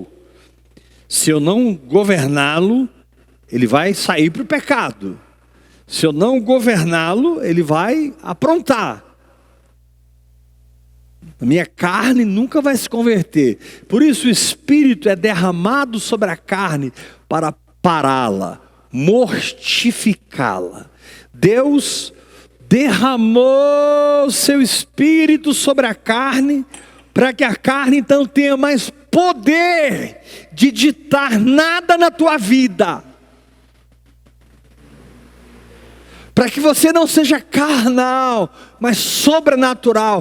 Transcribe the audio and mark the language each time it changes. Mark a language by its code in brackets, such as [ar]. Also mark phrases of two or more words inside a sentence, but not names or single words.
[pt] Se eu não governá-lo, ele vai sair para o pecado. Se eu não governá-lo, ele vai aprontar. A minha carne nunca vai se converter. Por isso o Espírito é derramado sobre a carne para pará-la, mortificá-la. Deus derramou seu Espírito sobre a carne, para que a carne então tenha mais poder de ditar nada na tua vida. Para que você não seja carnal, mas sobrenatural.